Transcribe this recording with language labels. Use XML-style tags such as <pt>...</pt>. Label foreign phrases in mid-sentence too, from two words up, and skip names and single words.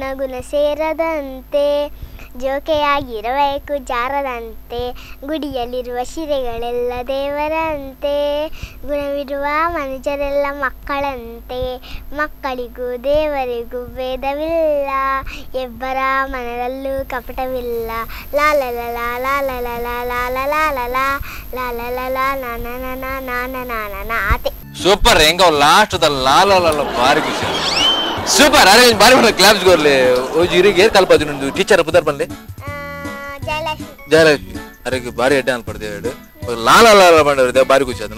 <kn>ಗುಣ ಸೇರದಂತೆ, ಜೋಕೆಯಾಗಿರಬೇಕು ಜಾರದಂತೆ, ಗುಡಿಯಲ್ಲಿರುವ ಶಿರೆಗಳೆಲ್ಲ ದೇವರಂತೆ, ಗುಣವಿರುವ ಮನುಜರೆಲ್ಲ ಮಕ್ಕಳಂತೆ, ಮಕ್ಕಳಿಗೂ ದೇವರಿಗೂ ಭೇದವಿಲ್ಲ, ಇಬ್ಬರ ಮನದಲ್ಲೂ ಕಪಟವಿಲ್ಲ, ಲಾಲಲಲ ಲಾಲಲಲ ಲಾಲಲಾಲಲ ಲಾಲಲಲ ನಾನ ಆತೆ.</kn> <tcy>ಸೂಪರ್ ಹೆಂಗ ಲಾಸ್ಟ್ ಲಾಲ ಬಾರಿ ಖುಷಿ ಸೂಪರ್. ಅರೆ ಬಾರಿ ಮಾಡ ಕ್ಲಾಪ್ಸ್ ಗೋರ್ಲೆ ಓಜಿ ಇರಿಗೆ ಏರ್ ಕಲ್ಪದಿ ನಂದು ಟೀಚರ್ ಪುದರ್ ಬಂದೆ ಜಯಲಕ್ಷ್ಮಿ ಅರೆ ಬಾರಿ ಎಡ್ಡೆ ಅನ್ಪಡ್ದೆ ಹೇಳು ಲಾಲ ಮಾಡಿದ್ರೆ ಬಾರಿ</tcy> <kn>ಖುಷಿ ಆಯ್ತು.</kn>